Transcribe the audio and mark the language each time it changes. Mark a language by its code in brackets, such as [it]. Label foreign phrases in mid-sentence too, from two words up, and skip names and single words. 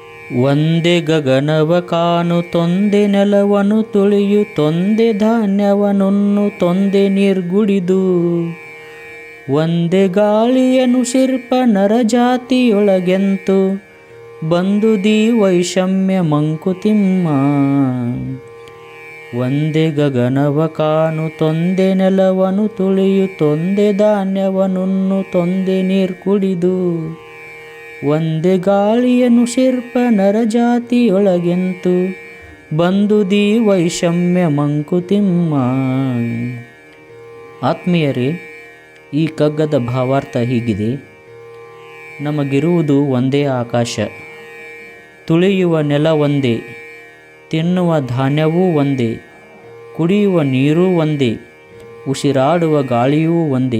[kn] ಒಂದೇ ಗಗನವ ಕಾನು ತೊಂದೆ ನೆಲವನು ತುಳಿಯು ತೊಂದೆ ಧಾನ್ಯವನುಣ್ಣು ತೊಂದೆ ನಿರ್ಗುಡಿದು ಒಂದೇ ಗಾಳಿಯನು ಶಿರ್ಪ ನರಜಾತಿಯೊಳಗೆಂತು ಬಂದುದಿ ವೈಷಮ್ಯ ಮಂಕುತಿಮ್ಮ. ಒಂದೇ ಗಗನವ ಕಾನು ತೊಂದೆ ನೆಲವನು ತುಳಿಯು ತೊಂದೆ ಧಾನ್ಯವನುಣ್ಣು ತೊಂದೆ ನೀರು ಕುಡಿದು ಒಂದೇ ಗಾಳಿಯನು ಶಿರ್ಪ ನರಜಾತಿಯೊಳಗೆಂತು ಬಂದುದಿ ವೈಷಮ್ಯ ಮಂಕುತಿಮ್ಮ. ಆತ್ಮೀಯರೇ, ಈ ಕಗ್ಗದ ಭಾವಾರ್ಥ ಹೀಗಿದೆ. ನಮಗಿರುವುದು ಒಂದೇ ಆಕಾಶ, ತುಳಿಯುವ ನೆಲ ಒಂದೇ, ತಿನ್ನುವ ಧಾನ್ಯವೂ ಒಂದೇ, ಕುಡಿಯುವ ನೀರೂ ಒಂದೇ, ಉಸಿರಾಡುವ ಗಾಳಿಯೂ ಒಂದೇ.